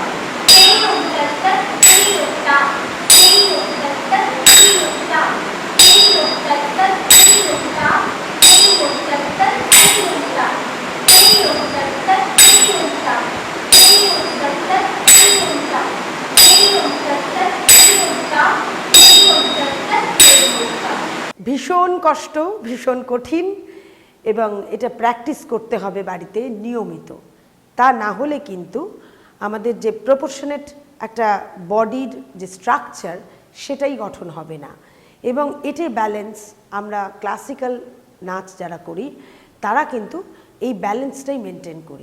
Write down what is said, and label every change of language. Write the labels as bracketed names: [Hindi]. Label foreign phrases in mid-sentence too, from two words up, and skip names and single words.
[Bangla] Teiyum tat tat teiyum tam, teiyum tat tat teiyum tam, teiyum tat tat teiyum tam, teiyum tat tat teiyum tam, teiyum tat tat teiyum tam, teiyum tat tat teiyum tam, teiyum tat tat teiyum tam, teiyum tat tat teiyum tam. ভীষণ কষ্ট, ভীষণ কঠিন, এবং এটা প্র্যাকটিস করতে হবে বাড়িতে নিয়মিত। তা না হলে কিন্তু আমাদের যে প্রপোর্শনেট একটা বডির যে স্ট্রাকচার সেটাই গঠন হবে না। এবং এতে ব্যালেন্স, আমরা ক্লাসিক্যাল নাচ যারা করি তারা কিন্তু এই ব্যালেন্সটাই মেনটেন করি।